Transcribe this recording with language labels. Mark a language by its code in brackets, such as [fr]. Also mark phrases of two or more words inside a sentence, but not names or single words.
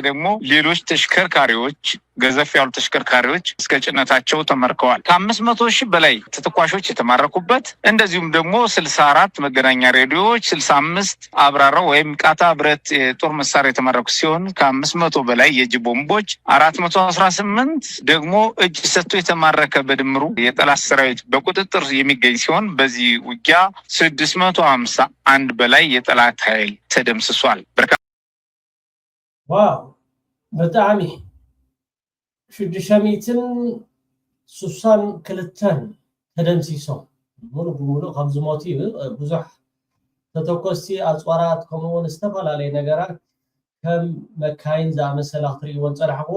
[am] ደግሞ ሌሎች ተሽከርካሪዎች ገዘፍ ያሉ ተሽከርካሪዎች እስከ ጭነታቸው ተመርከዋል። ከ500,000 በላይ ተተኳሾች የተማረኩበት እንደዚሁም ደግሞ 64 መገናኛ ሬዲዮዎች 65 አብራራው ወይም ቃታ ብረት የጦር መሳሪያ የተማረኩ ሲሆን ከ500 በላይ የእጅ ቦምቦች 418 ደግሞ እጅ ሰጥቶ የተማረከ በድምሩ የጠላት ሰራዊት በቁጥጥር የሚገኝ ሲሆን በዚህ ውጊያ 651 በላይ የጠላት ኃይል ተደምስሷል። [ti] ዋው በጣም ሽድሸሚትን ሱሳን ክልተን ተደምሲሶም ሙሉ በሙሉ ከም ዝሞቱ ብዙሕ ተተኮስቲ ኣፅዋራት ከምኡውን ዝተፈላለዩ ነገራት ከም መካይን ዝኣመሰለ ክትሪእዎን ፀናሕኩን